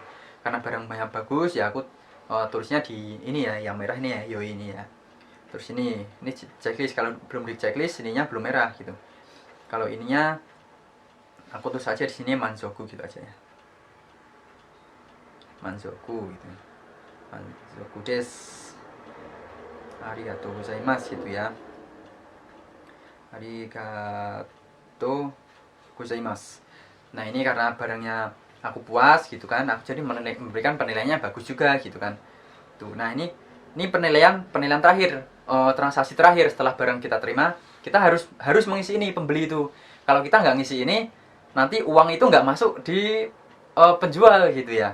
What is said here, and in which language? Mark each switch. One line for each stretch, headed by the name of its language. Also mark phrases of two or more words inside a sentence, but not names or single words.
Indonesian: Karena barangnya bagus ya aku tulisnya di ini ya, yang merah ini ya, yo ini ya. Terus ini checklist, kalau belum di checklist ininya belum merah gitu. Kalau ininya aku tulis aja di sini Manzoku gitu aja ya, Manzoku gitu,
Japanese: 満足ですありがとうございます
Indonesian: gitu ya,
Japanese: ありがとうございます.
Indonesian: Nah ini karena barangnya aku puas gitu kan, aku jadi memberikan penilaiannya bagus juga gitu kan tuh. Nah ini penilaian terakhir, transaksi terakhir setelah barang kita terima. Kita harus mengisi ini, pembeli itu. Kalau kita nggak ngisi ini, nanti uang itu nggak masuk di penjual gitu ya.